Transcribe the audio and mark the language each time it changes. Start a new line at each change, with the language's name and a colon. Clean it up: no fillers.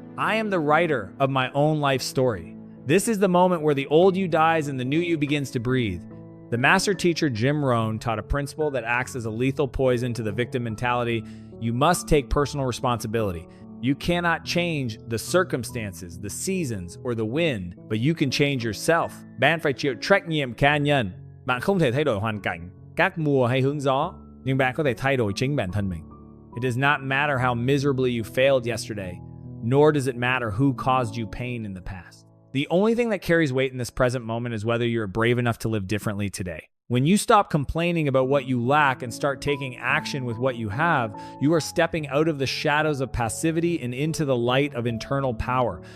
English: I am the writer of my own life story. This is the moment where the old you dies and the new you begins to breathe. The master teacher Jim Rohn taught a principle that acts as a lethal poison to the victim mentality. You must take personal responsibility. You cannot change the circumstances, the seasons, or the wind, but you can change yourself.
Vietnamese: Bạn phải chịu trách nhiệm cá nhân. Bạn không thể thay đổi hoàn cảnh, các mùa hay hướng gió, nhưng bạn có thể thay đổi chính bản thân mình.
English: It does not matter how miserably you failed yesterday, nor does it matter who caused you pain in the past. The only thing that carries weight in this present moment is whether you're brave enough to live differently today. When you stop complaining about what you lack and start taking action with what you have, you are stepping out of the shadows of passivity and into the light of internal power.